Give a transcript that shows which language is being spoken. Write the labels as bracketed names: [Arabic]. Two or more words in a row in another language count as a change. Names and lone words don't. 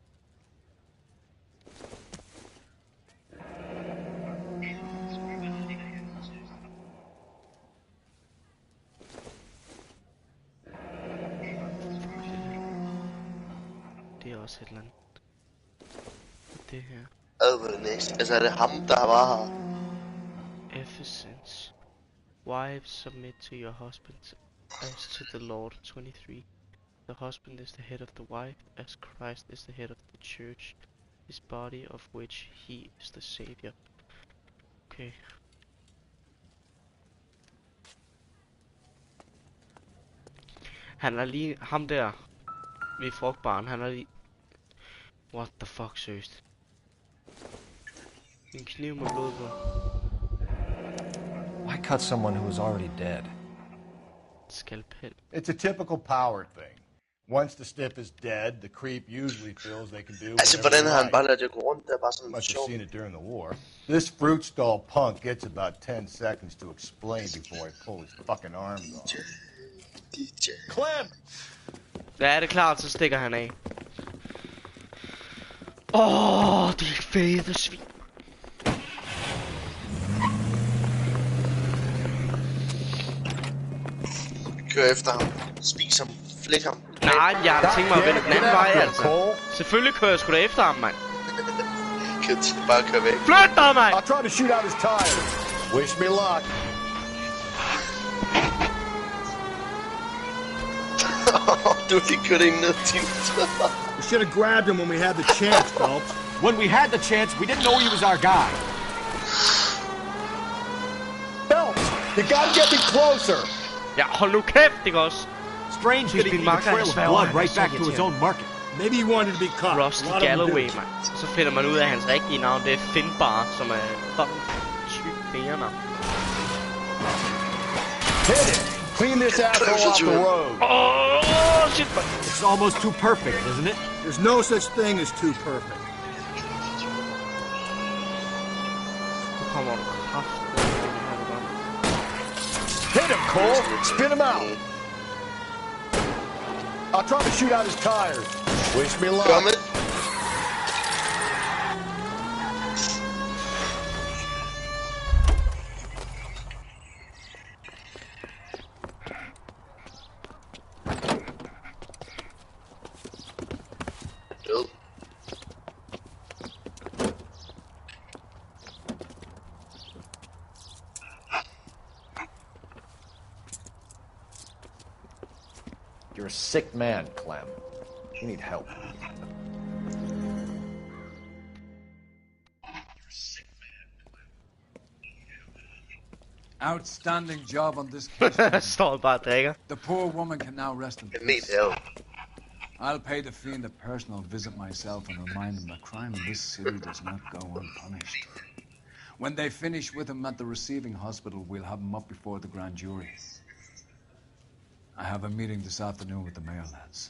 [Danish] Det er også et eller andet. Det her. Altså er det ham, der var her? [English] Efficiency. Wives submit to your husband as to the Lord. 23. The husband is the head of the wife, as Christ is the head of the church, his body of which he is the savior. [Danish] Okay. Han er lige... Ham der ved frugtbaren, han er lige... [English] What the fuck, [Danish] seriøst? En kniv med blod på. [English] Why cut someone who was already dead? [Danish] Skalpel. [English] It's a typical power thing. Once the stiff is dead, the creep usually feels they can do [Danish] Altså, hvordan har han bare ladet jer gå rundt der, bare sådan [English] Must [Danish] sjov? [English] have seen it during the war. This fruit stall punk gets about 10 seconds to explain before he pulls his fucking arms off. Clem! [Danish] Ja, det er klart, så stikker han af. Det er fede svin. Kør efter ham. Spis ham. Flæk ham. Nej, jeg har tænkt mig at vende den anden vej, altså. Selvfølgelig kører jeg sgu da efter ham, mand. Bare kør væk. Flyt dig, mand! [English] I'll try to shoot out his tires. Wish me luck. [Danish] Du har lige kørt ind ned til [English] We should have grabbed him when we had the chance, Phelps. When we had the chance, we didn't know he was our guy. Phelps, you gotta get me closer. [Danish] Ja, hold nu kæft, ikke også? [English] Strange that he could leave a trail of blood right back to his own market. Maybe he wanted to be caught. [Danish] Rusty Galloway, mand. Så finder man ud af hans rigtige navn, det er Finbar, som er fucking sygt bærenavn. [English] Hit it! Clean this asshole off the road. Oh, shit, man. It's almost too perfect, isn't it? There's no such thing as too perfect. [Danish] Nu kommer du kraft. [English] Hit him, Cole! Spin him out! I'll try to shoot out his tires. Wish me luck. [Danish] Kom. Død. [English] You're a sick man, Clem. You need help. Outstanding job on this case. [Danish] Står bare og drikker. [English] The poor woman can now rest in [Danish] Jeg need [English] peace. help. I'll pay the fiend a personal visit myself and remind him that crime in this city does not go unpunished. When they finish with him at the receiving hospital, we'll have him up before the grand jury. I have a meeting this afternoon with the mayor lads.